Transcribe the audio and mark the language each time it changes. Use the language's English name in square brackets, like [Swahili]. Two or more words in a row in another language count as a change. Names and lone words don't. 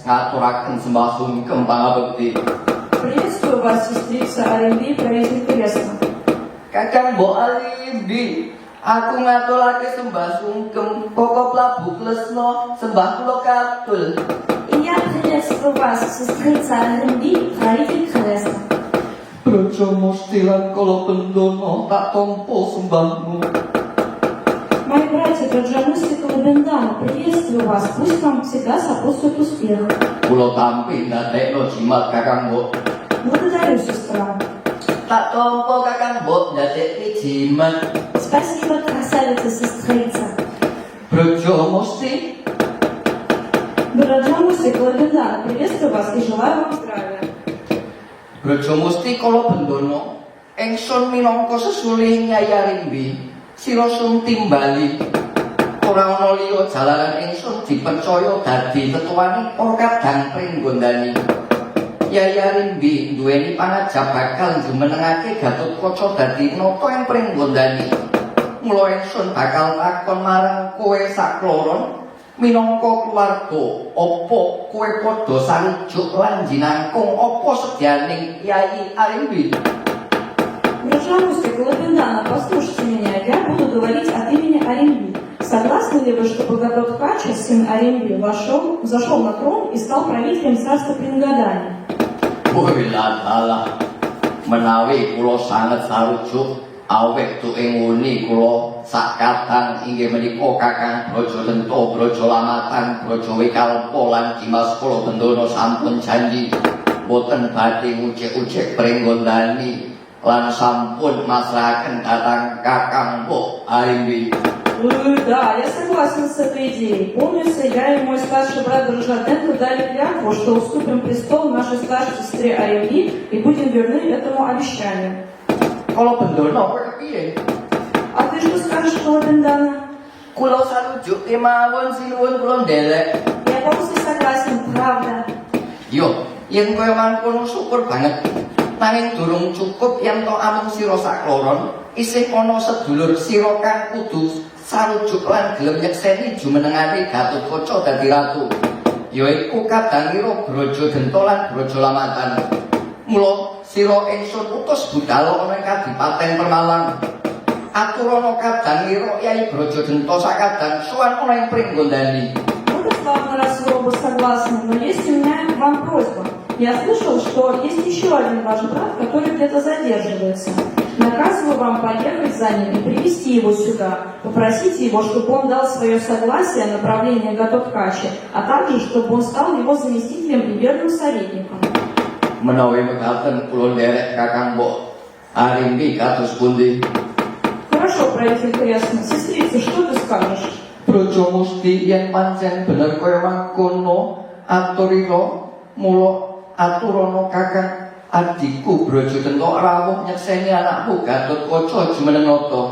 [Javanese] ngaturaken sembah sungkem pangabekti. [Russian] Приветствую вас, сестрица Аримби, правитель крестна. [Javanese] Kakang Mbok Arimbi, aku ngatulake sembah sungkem Koko Prabu Klesna sembah kula katul. [Russian] И я приветствую вас, сестрица Аримби, правитель крестна. [Javanese] Brojo Musti lan Kala Bendana tak tampa sembahmu. [Russian] Мои братья Браджамуси Калабендана, приветствую вас, пусть вам всегда сопутствует успех. [Javanese] Kula tampi ndadekno jimat Kakang Mbok. [Russian] Благодарю, сестра. [Javanese] Tak tampa Kakang Mbok ndadekne jimat. [Russian] Спасибо, красавица, сестрица. [Javanese] Brojo Musti, [Russian] Браджамуси Калабендана, приветствую вас и желаю вам здравия. [Javanese] Brojo Musti Kala Bendana, ingsun minangka sesulih Nyai Arimbi. Sira sun timbali ora ana liya jalaran ingsun dipercaya dadi tetuaning para kadang pringgondani. Nyai Arimbi duweni pangajab bakal jumenengake Gatotkaca dadi nata ing pringgondani. Mula ingsun bakal takon marang kowe sakloron minangka keluarga, apa kowe padha sarujuk lan jinangkung apa sedyaning Nyai Arimbi? [Russian] Браджамуси Калабендана, послушайте меня, я буду говорить от имени Аримби. Согласны ли вы, что Богатот-Кача, сын Аримби, взошел на трон и стал правителем царства Прингадани? [Javanese] Woi lala, menawi kula sanget sarujuk awet tuing wuni kula sakatan inggih menika Kakang Brajadenta, Brajalamatan, Brajawikalpa lan Dimas Kala Bendana sampun janji boten badhe ngucek-ucek pringgondani lan sampun masrahaken dhateng Kakang Mbok Arimbi. [Russian] Да, я согласен с этой идеей. Помнится, я и мой старший брат Браджадента дали клятву, что уступим престол нашей старшей сестре Аримби и будем верны этому обещанию. [Javanese] Kala Bendana kowe kepiye? [Russian] А ты что скажешь, Калабендана? [Javanese] Kula sarujuk kemawon sinuwun kula ndelek. [Russian] Я полностью согласен, правда. [Javanese] Yo, yen kaya mangkono syukur banget. Nanging durung cukup yen to amung sira sakloron, isih ana sedulur sira kang kudu sarujuk lan gelem nyekseni jumenengane Gatotkaca dadi ratu. Yaiku kadangira Brajadenta lan Brajalamatan. Mula sira ingsun utus budhal ana ing Kadipaten Permalang. Aturana kadangira Kyai Brajadenta sakadang sowan ana ing Pringgondani. [Russian] Вот и славно, раз вы оба согласны, но есть у меня к вам просьба. Я слышал, что есть еще один ваш брат, который где-то задерживается. Наказываю вам поехать за ним и привести его сюда. Попросите его, чтобы он дал свое согласие на правление Gatotkaca, а также, чтобы он стал его заместителем и верным советником. [Javanese] Menawi mekaten kula nderek Kakang Mbok Arimbi kados pundi? [Russian] Хорошо, правитель крестный. Сестрица, что ты скажешь? [Javanese] Brojo Musti yen pancen bener kaya mangkono aturira mula aturana Kakang adikku Brajadenta rawuh nyekseni anakmu Gatotkaca jumeneng nata.